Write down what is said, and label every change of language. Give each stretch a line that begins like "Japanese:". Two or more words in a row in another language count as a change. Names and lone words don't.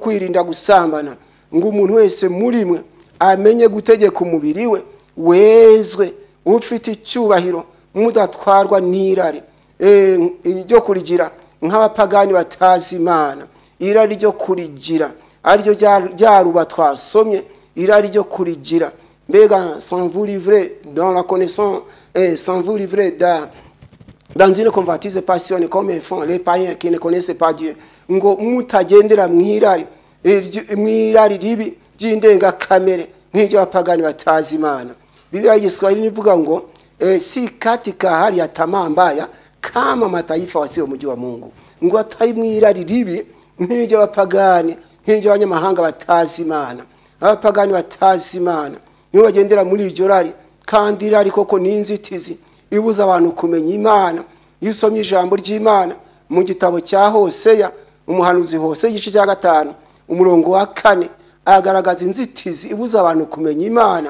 Kinyarwanda: kwirinda gusambana, ngo umuntu wese muri mwe amenye gutegeka umubiri we wezwe ufite icyubahiro mudatwarwa n'irari ryo kurigira nk'abapagani batazi Imana, irari ryo kurigira ariryo ryaruba twasomye, irari ryo kurigira mbega
French: sans vous livrer dans la connaissance sans vous livrer dans une convoitise passionnée comme font les païens qui ne connaissent pas Dieu,
Kinyarwanda: ngo mutagendera mwirari ribi ry'indenga kamere nk'iryo abapagani batazi Imana. Biblia y'Igiswahili nivuga ngo
Swahili: si katika hali ya tamaa mbaya kama mataifa wasio mji wa Mungu,
Kinyarwanda: ngo atari mwirari ribi nk'iryo abapagani, nk'iryo abanyamahanga batazi Imana. Abapagani batazi Imana nibo bagendera muri iryo rari, kandi irari koko ni inzitizi ibuza abantu kumenya Imana. Iyo usomye ijambo ry'Imana mu gitabo cya Hoseya, umuhanuzi Hoseya igice cya 5 umurongo wa 4 agaragaza inzitizi ibuza abantu kumenya Imana.